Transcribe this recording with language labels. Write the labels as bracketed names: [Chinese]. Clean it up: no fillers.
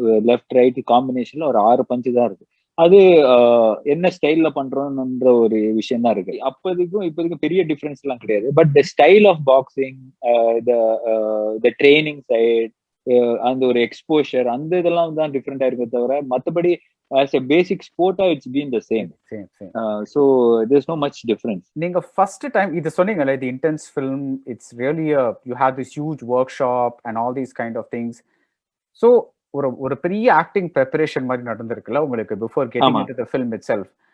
[Tamil] Left right காம்பினேஷன்ல ஒரு 6 punch தான் இருக்கு. அது என்ன ஸ்டைல்ல பண்றோம்ன்ற ஒரு விஷயம் தான் இருக்கு. அப்போதைக்கும் இப்போதைக்கும் பெரிய டிஃபரன்ஸ் எல்லாம் கிடையாது. [English] but the style of boxing, the training side, [Tamil] அந்த ஒரு எக்ஸ்போஷர், அந்த இதெல்லாம் தான் டிஃப்ரெண்டா இருக்க தவிர மற்றபடி [English] as a basic sport it's been the same. So there's no much difference. [Tamil] நீங்க [English] first time [Tamil] இது சொன்னீங்கல, [English] the intense film, it's really you have this huge workshop and all these kind of things. [Tamil] So ஒரு பெரிய acting preparation மாதிரி நடந்திருக்குல்ல உங்களுக்கு [English] before getting into the film itself.